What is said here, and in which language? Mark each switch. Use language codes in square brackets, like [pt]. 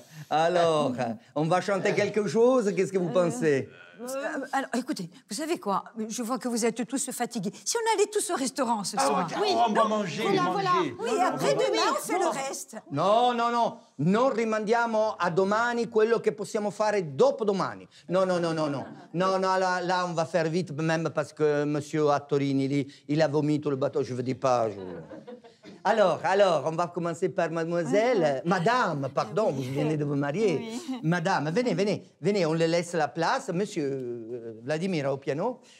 [fr] Alors, on va chanter quelque chose, qu'est-ce que vous pensez? Alors, écoutez, vous savez quoi? Je vois que vous êtes tous fatigués. Si on allait tous au restaurant ce soir. On va manger, manger. Oui, après demain, on fait le reste. [it] No, non rimandiamo a domani quello che possiamo fare dopodomani. [fr] No, là, on va faire vite, même parce que monsieur Attorini, il a vomi tout le bateau, je veux dire pas... Alors, on va commencer par mademoiselle. Madame, pardon, vous venez de vous marier. Oui. Madame, venez, on le laisse la place. Monsieur Vladimir au piano.